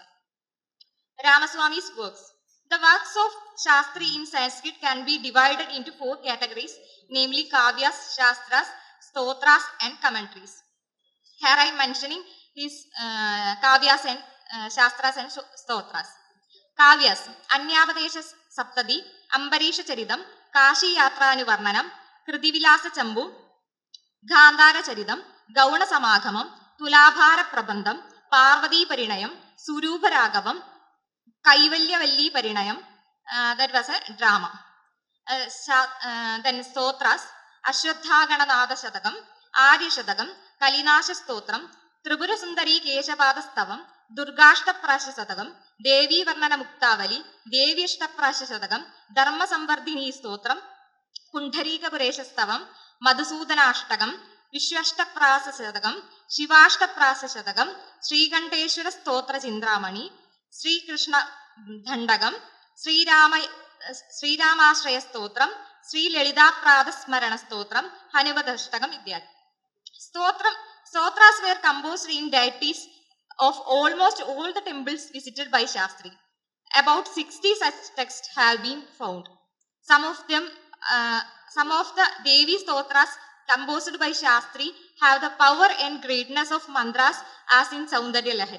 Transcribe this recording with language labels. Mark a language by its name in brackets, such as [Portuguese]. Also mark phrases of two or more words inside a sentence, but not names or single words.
[English] Ramaswamy's works. The works of Shastri in Sanskrit can be divided into 4 categories, namely Kavyas, Shastras, Stotras and commentaries. Here I am mentioning his Kavyas and Shastras and Stotras. Kavyas, Anyapadesha Saptadi, Ambarisha Charidam, Kashi Yatranu Varnanam, Kritivilasa Chambu, Gandhara Charidam, Gauna Samagamam, Tulabhara Prabandam, Parvati Parinayam, Surupa Ragavam, Kaivalya Valli Parinayam, that was a drama. Then Stotras, Ashwatha Gananada Shatakam, Adi Shatakam, Kalinasha Stotram, Tribura Sundari Keshapada Durgashta Prasha Satakam, Devi Varnana Muktavali, Devi Ashtaprasha Satakam, Dharma Sambardhini Stotram, Pundarikapurisastava, Madhusudana Ashtakam, Vishwashtaprasa Satakam, Shivashtaprasa Satakam, Sri Kanteshwara Stotra Chindramani, Sri Krishna Dhandagam, Sri Ramashraya Stotram, Sri Lalita Prada Smarana Stotram, Hanivadashtakam Idyat. Stotras were composed in deities of almost all the temples visited by Shastri. About 60 such texts have been found. Some of the Devi Stotras composed by Shastri have the power and greatness of mantras as in Saundarya Lahari.